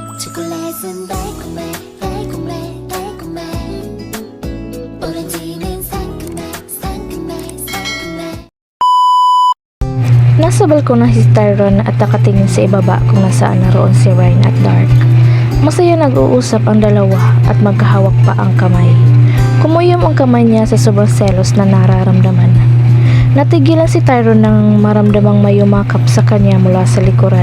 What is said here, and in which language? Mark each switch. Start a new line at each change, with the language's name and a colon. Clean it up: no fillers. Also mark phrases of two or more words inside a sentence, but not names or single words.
Korean: 초콜릿은 달콤해 달콤해 달콤해 오렌지는 상큼해 상큼해 상큼해.
Filipino: Nasa balkon na si Tyron at nakatingin sa ibaba kung nasaan naroon si Ryan at Dark. Masaya nag-uusap ang dalawa at magkahawak pa ang kamay. Kumuyom ang kamay niya sa sobrang selos na nararamdaman. Natigilan si Tyron nang maramdamang may yumakap sa kanya mula sa likuran.